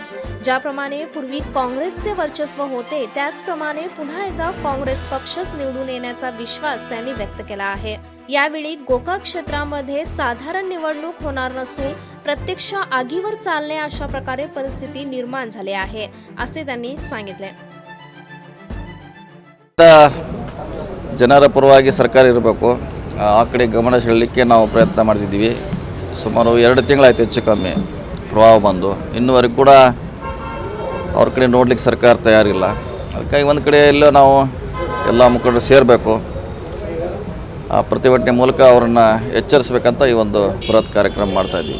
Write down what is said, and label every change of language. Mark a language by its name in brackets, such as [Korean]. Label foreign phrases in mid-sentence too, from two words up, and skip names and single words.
[Marathi] ज्याप्रमाणे पूर्वी काँग्रेसचे वर्चस्व होते त्याचप्रमाणे पुन्हा एकदा काँग्रेस पक्षच निवडून येण्याचा विश्वास त्यांनी व्यक्त केला आहे। यावेळी गोकाक क्षेत्रामध्ये साधारण निवडणूक होणार नसून प्रत्यक्ष आगीवर चालणे अशा प्रकारे परिस्थिती निर्माण झाली आहे असे त्यांनी सांगितले। [Kannada] ಜನರ ಪರವಾಗಿ ಸರ್ಕಾರ ಇರಬೇಕು, ಆ ಕಡೆ ಗಮನ ಸೆಳೆಯಲಿಕ್ಕೆ ನಾವು ಪ್ರಯತ್ನ ಮಾಡ್ತಿದ್ದೀವಿ। ಸುಮಾರು 2 ತಿಂಗಳಾಯ್ತು ಹೆಚ್ಚು ಕಮ್ಮಿ ಪ್ರವಾಹ ಬಂದು, ಇನ್ನೂವರೆಗೂ ಕೂಡ ಅವ್ರ ಕಡೆ ನೋಡ್ಲಿಕ್ಕೆ ಸರ್ಕಾರ ತಯಾರಿಲ್ಲ। ಅದಕ್ಕಾಗಿ ಒಂದು ಕಡೆ ಎಲ್ಲೋ ನಾವು ಎಲ್ಲ ಮುಖಂಡರು ಸೇರಬೇಕು, ಆ ಪ್ರತಿಭಟನೆ ಮೂಲಕ ಅವರನ್ನು ಎಚ್ಚರಿಸಬೇಕಂತ ಈ ಒಂದು ಬೃಹತ್ ಕಾರ್ಯಕ್ರಮ ಮಾಡ್ತಾ ಇದ್ದೀವಿ।